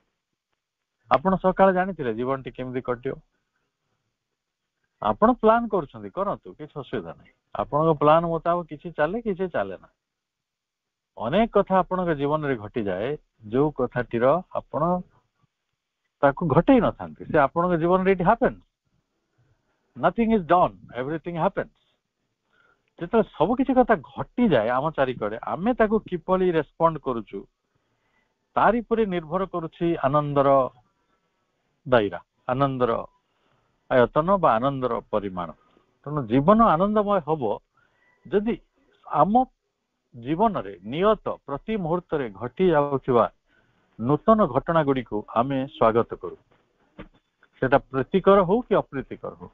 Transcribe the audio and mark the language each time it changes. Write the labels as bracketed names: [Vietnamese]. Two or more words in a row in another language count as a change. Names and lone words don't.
[Odia] ଆପଣ ସକାଳେ ଜାଣିଥିଲେ ଜୀବନଟି କେମିତି କଟିବ, ଆପଣ ପ୍ଲାନ୍ କରୁଛନ୍ତି, କରନ୍ତୁ, କିଛି ଅସୁବିଧା ନାହିଁ। ଆପଣଙ୍କ ପ୍ଲାନ୍ ମୁତାବକ କିଛି ଚାଲେ, କିଛି ଚାଲେ ନା। ଅନେକ କଥା ଆପଣଙ୍କ ଜୀବନରେ ଘଟିଯାଏ ଯୋଉ କଥାଟିର ଆପଣ ତାକୁ ଘଟେଇ ନଥାନ୍ତି, ସେ ଆପଣଙ୍କ ଜୀବନରେ ଏଇଠି [English] happens, nothing is done, everything happens। [Odia] ଯେତେବେଳେ ସବୁ କିଛି କଥା ଘଟିଯାଏ ଆମ ଚାରିକଡେ, ଆମେ ତାକୁ କିପରି ରେସ୍ପଣ୍ଡ କରୁଛୁ ତାରି ଉପରେ ନିର୍ଭର କରୁଛି ଆନନ୍ଦର ଦାଇରା, ଆନନ୍ଦର ଆୟତନ ବା ଆନନ୍ଦର ପରିମାଣ। ତେଣୁ ଜୀବନ ଆନନ୍ଦମୟ ହବ ଯଦି ଆମ ଜୀବନରେ ନିୟତ ପ୍ରତି ମୁହୂର୍ତ୍ତରେ ଘଟି ଯାଉଥିବା ନୂତନ ଘଟଣା ଗୁଡ଼ିକୁ ଆମେ ସ୍ୱାଗତ କରୁ, ସେଟା ପ୍ରୀତିକର ହଉ କି ଅପ୍ରୀତିକର ହଉ।